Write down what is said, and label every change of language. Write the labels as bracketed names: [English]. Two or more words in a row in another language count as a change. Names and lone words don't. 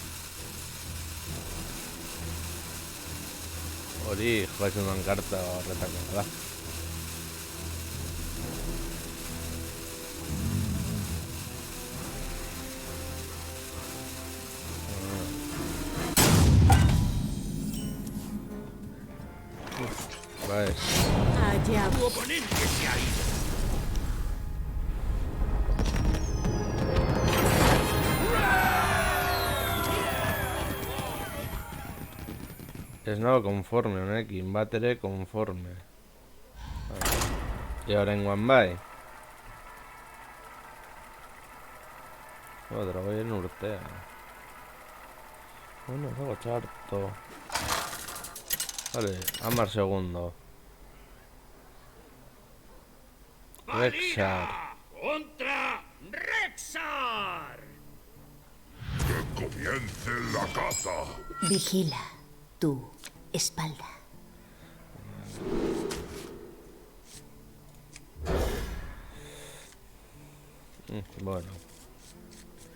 [Basque] Hori joazen duan karta horretako da. Bai. [Spanish] Allá Tu oponente se ha ido. [Basque] Ez nago konforme honekin, bat ere konforme. Horrengoan bai. Dragoien urtea. Bueno, dago txarto. [Spanish] Vale, 10 segundo. Rexar. ¡Contra Rexar! ¡Que comience la caza! Vigila tu espalda. Bueno.